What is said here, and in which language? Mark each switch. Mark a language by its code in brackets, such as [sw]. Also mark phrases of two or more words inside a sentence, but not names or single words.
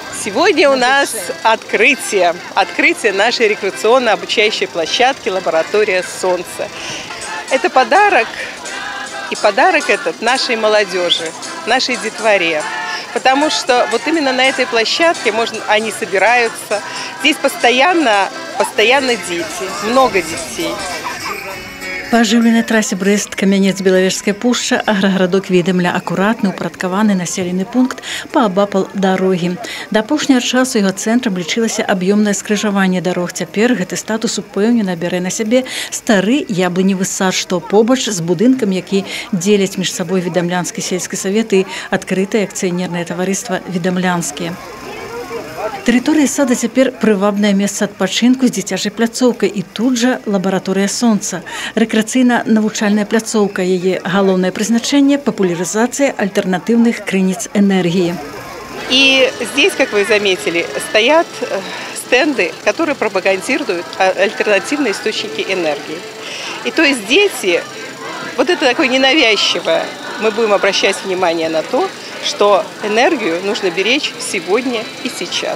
[ru] Сегодня у нас открытие нашей рекреационно-обучающей площадки «Лаборатория Солнца». Это подарок, и подарок этот нашей молодежи, нашей детворе. Потому что вот именно на этой площадке они собираются. Здесь постоянно дети, много детей. [be] Па ажыўленай трасе Брэст-Камянец-Белавежская пушча аграгарадок ведамля акуратны ўпарадкаваны населены пункт паабапал дарогі. Да апошняга часу яго цэнтрам лічылася аб'ёмнае скрыжаванне дарог. Цяпер гэты статус упэўнена бярэ на сябе стары яблыневы сад, што побач з будынкам, які дзеляць між сабой Відамлянскі сельскі савет і адкрытае акцыянернае таварыства Відамлянскія. Тэрыторыя сада цяпер прывабнае месца адпачынку з дзіцячай пляцоўкай і тут жа лабараторыя Сонца. Рэкрэацыйна-навучальная пляцоўка, яе галоўнае прызначэнне – папулярызацыя альтэрнатыўных крыніц энергии. [ru] И здесь, как вы заметили, стоят стенды, которые пропагандируют альтернативные источники энергии. И то есть дети, вот это такое ненавязчивое, мы будем обращать внимание на то, что энергию нужно беречь сегодня и сейчас.